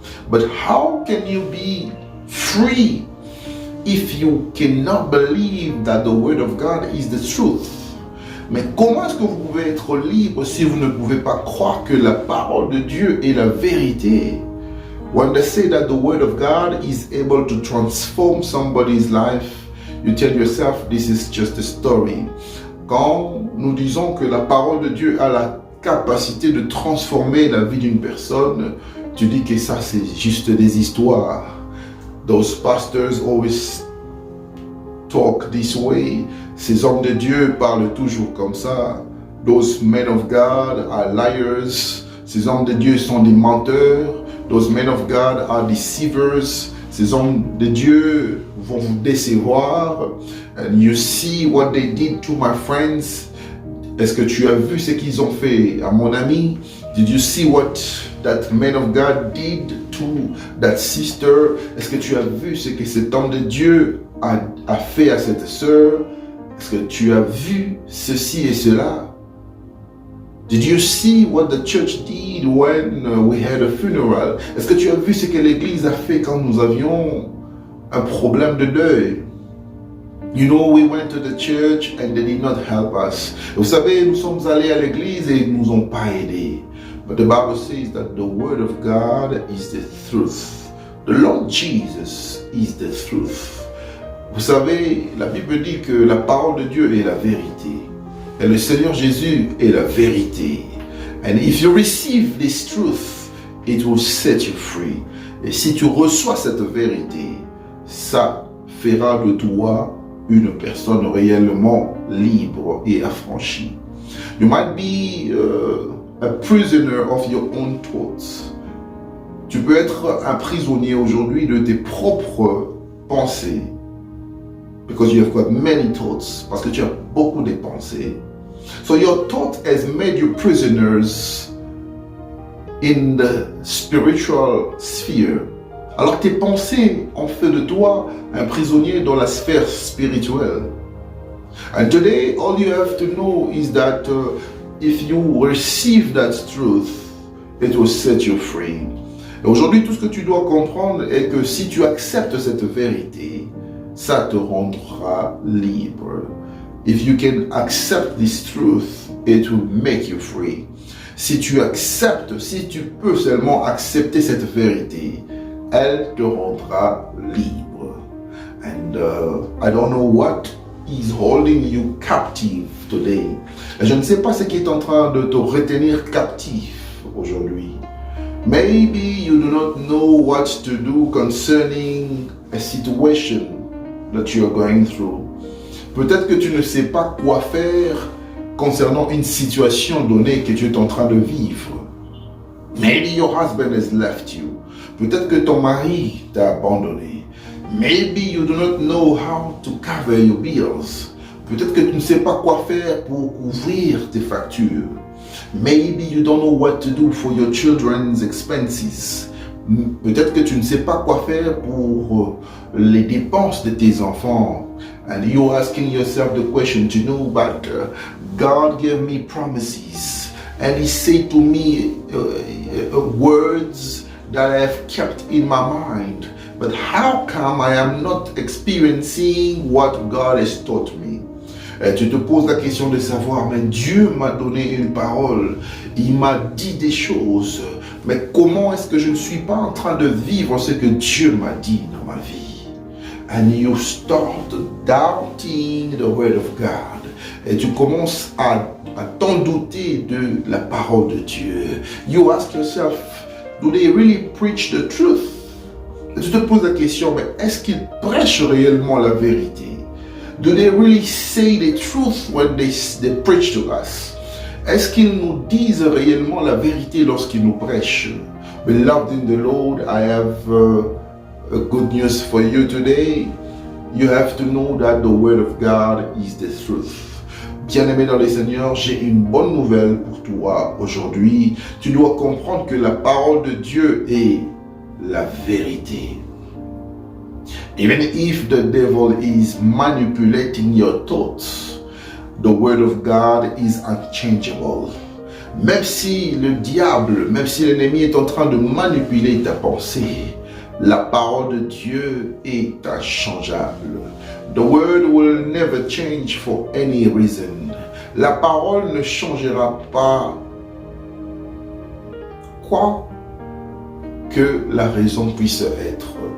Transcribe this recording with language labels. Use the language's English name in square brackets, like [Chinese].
[English] But how can you be free if you cannot believe that the word of God is the truth? [French] Mais comment est-ce que vous pouvez être libre si vous ne pouvez pas croire que la parole de Dieu est la vérité? [English] When they say that the word of God is able to transform somebody's life, you tell yourself, this is just a story. [French] Quand nous disons que la parole de Dieu a la capacité de transformer la vie d'une personne, tu dis que ça c'est juste des histoires. [English] Those pastors always talk this way. [French] Ces hommes de Dieu parlent toujours comme ça. [English] Those men of God are liars. [French] Ces hommes de Dieu sont des menteurs. [English] Those men of God are deceivers. [French] Ces hommes de Dieu vont vous décevoir. [English] And you see what they did to my friends. [French] Est-ce que tu as vu ce qu'ils ont fait à mon ami? [English] Did you see what that man of God did to that sister? [French] Est-ce que tu as vu ce que cet homme de Dieu a fait à cette sœur? Est-ce que tu as vu ceci et cela? [English] Did you see what the church did when we had a funeral? [French] Est-ce que tu as vu ce que l'église a fait quand nous avions un problème de deuil? [English] You know, we went to the church and they did not help us. [French] Vous savez, nous sommes allés à l'église et ils ne nous ont pas aidés. [English] But the Bible says that the word of God is the truth. The Lord Jesus is the truth. [French] Vous savez, la Bible dit que la parole de Dieu est la vérité. Et le Seigneur Jésus est la vérité. [English] And if you receive this truth, it will set you free. [French] Et si tu reçois cette vérité, ça fera de toi une personne réellement libre et affranchie. [English] You might be a prisoner of your own thoughts. [French] Tu peux être un prisonnier aujourd'hui de tes propres pensées. [English] Because you have got many thoughts. [French] Parce que tu as beaucoup de pensées. [English] So your thought has made you prisoners in the spiritual sphere. [French] Alors tes pensées ont fait de toi un prisonnier dans la sphère spirituelle. [English] And today all you have to know is that if you receive that truth, it will set you free. [French] Et aujourd'hui, tout ce que tu dois comprendre est que si tu acceptes cette vérité, ça te rendra libre. [English] If you can accept this truth, it will make you free. [French] Si tu acceptes, si tu peux seulement accepter cette vérité, elle te rendra libre. [English] And I don't know what is holding you captive today. [French] Et je ne sais pas ce qui est en train de te retenir captif aujourd'hui. [English] Maybe you do not know what to do concerning a situation that you are going through. [French] Peut-être que tu ne sais pas quoi faire concernant une situation donnée que tu es en train de vivre. [English] Maybe your husband has left you. [French] Peut-être que ton mari t'a abandonné. [English] Maybe you do not know how to cover your bills. [French] Peut-être que tu ne sais pas quoi faire pour couvrir tes factures. [English] Maybe you don't know what to do for your children's expenses. [French] Peut-être que tu ne sais pas quoi faire pour les dépenses de tes enfants. [English] And you're asking yourself the question, you know, but God gave me promises. And He said to me words that I have kept in my mind. But how come I am not experiencing what God has taught me? [French] Et tu te poses la question de savoir, mais Dieu m'a donné une parole, il m'a dit des choses, mais comment est-ce que je ne suis pas en train de vivre ce que Dieu m'a dit dans ma vie? [English] And you start doubting the word of God. [French] Et tu commences à t'en douter de la parole de Dieu. [English] You ask yourself, do they really preach the truth? [French] Et tu te poses la question, mais est-ce qu'ils prêchent réellement la vérité? [English] Do they really say the truth when they preach to us? [French] Est-ce qu'ils nous disent réellement la vérité lorsqu'ils nous prêchent? [English] Beloved in the Lord, I have a good news for you today. You have to know that the word of God is the truth. [French] Bien-aimé dans le Seigneur, j'ai une bonne nouvelle pour toi aujourd'hui. Tu dois comprendre que la parole de Dieu est la vérité. [English] Even if the devil is manipulating your thoughts, the word of God is unchangeable. [French] Même si le diable, même si l'ennemi est en train de manipuler ta pensée, la parole de Dieu est inchangeable. [English] The word will never change for any reason. [French] La parole ne changera pas quoi que la raison puisse être.